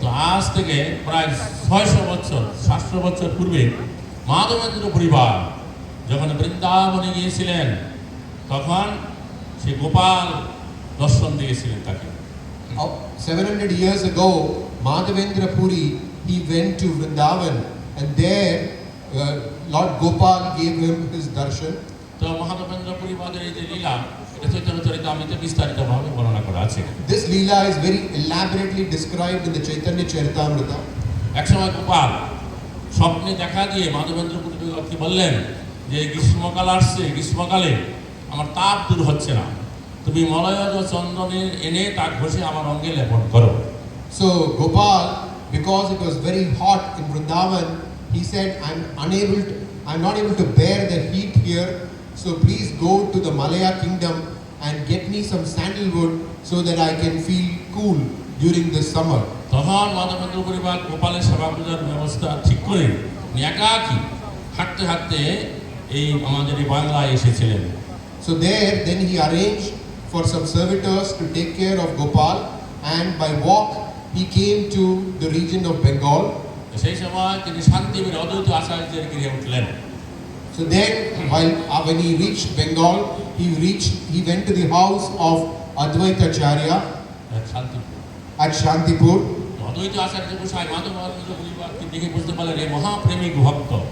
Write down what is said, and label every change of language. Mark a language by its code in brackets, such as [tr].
[bn] তো আজ থেকে প্রায় 600 বছর 700 বছর পূর্বে মাধবেন্দ্র পরিবার যখন বৃন্দাবনে গিয়েছিলেন, তখন সে গোপাল দর্শন দিয়েছিলেন তাকে। [en] 700 years ago, Madhavendra Puri, he went to Vrindavan and there Lord Gopal gave him his darshan. [bn] তো মাধবেন্দ্র পরিবারের এই যে লীলা, এটা চৈতন্য চরিতামৃতে বিস্তারিতভাবে বর্ণনা করা আছে। [en] This leela is very elaborately described in the Chaitanya Charitamrita. [bn] একসময় গোপাল স্বপ্নে দেখা দিয়ে মাধবেন্দ্র পুরীকে বললেন যে গ্রীষ্মকাল আসছে, গ্রীষ্মকালে আমার তাপ দূর হচ্ছে না, তুমি মলয়জ চন্দনের এনে তা ঘষে আমার অঙ্গে লেপন করো। [en] So Gopal, because it was very hot in Vrindavan, he said, I'm not able to bear the heat here, so please go to the Malaya kingdom and get me some sandalwood so that I can feel cool during this summer. [bn] তখন মাধবেন্দ্র পরিবার গোপালের সেবা পূজার ব্যবস্থা ঠিক করে একাকি হাঁটতে হাঁটতে এই আমাদের এই বাংলায় এসেছিলেন। [en] So there, then he arranged for some servitors to take care of Gopal, and by walk he came to the region of Bengal. [bn] সেই সময় তিনি শান্তিবীর অদ্বৈত আচার্যের গৃহে উঠলেন। [en] So then, when he reached Bengal, he went to the house of Advaita Acharya at Shantipur. [bn] অদ্বৈত আচার্য গোসাই মাধবেন্দ্র পরিবারকে দেখে বুঝতে পারলেন এই মহাপ্রেমিক ভক্ত।